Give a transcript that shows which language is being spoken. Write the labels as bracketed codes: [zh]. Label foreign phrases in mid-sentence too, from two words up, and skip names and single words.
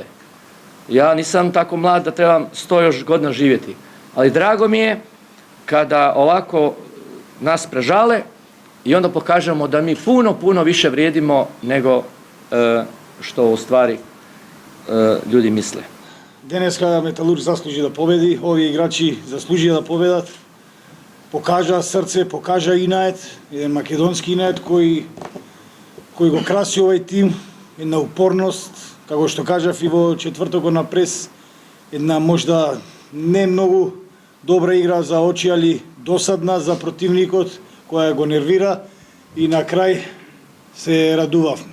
[hr] Ja nisam tako mlad da trebam 100 još godina živjeti. Ali drago mi je kada ovako nas prežale i onda pokažemo da mi puno, puno više vrijedimo nego što u stvari ljudi misle. [mk] Денеска Металург заслужи да победи, овие играчи заслужија да победат. Покажа срце, покажа инает, еден македонски инает кој го краси овој тим, една упорност, како што кажав и во четвртокот на прес, една можда не многу добра игра за очи, али досадна за противникот, која го нервира и на крај се радувавме.